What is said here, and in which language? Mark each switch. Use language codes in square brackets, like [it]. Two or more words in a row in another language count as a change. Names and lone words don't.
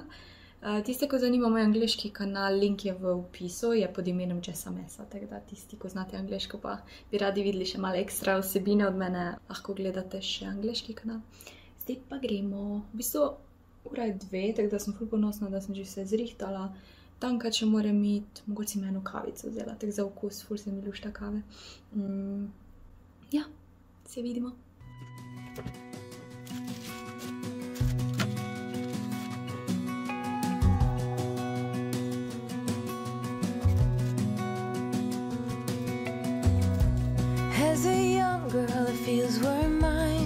[sl] Tiste, ko zanima moj angleški kanal, link je v opisu, je pod imenom Jessa Mesa, tako da tisti, ko znate angleško pa bi radi videli še malo ekstra vsebine od mene, lahko gledate še angleški kanal. Zdaj pa gremo, v bistvu ura je 2, tako da sem ful ponosna, da sem že vse zrihtala. Tankat še moram iti, mogoče si me eno kavico vzela, tako za okus, ful se mi lušta kave. Ja, se vidimo. [en] As a young girl, it feels we're mine.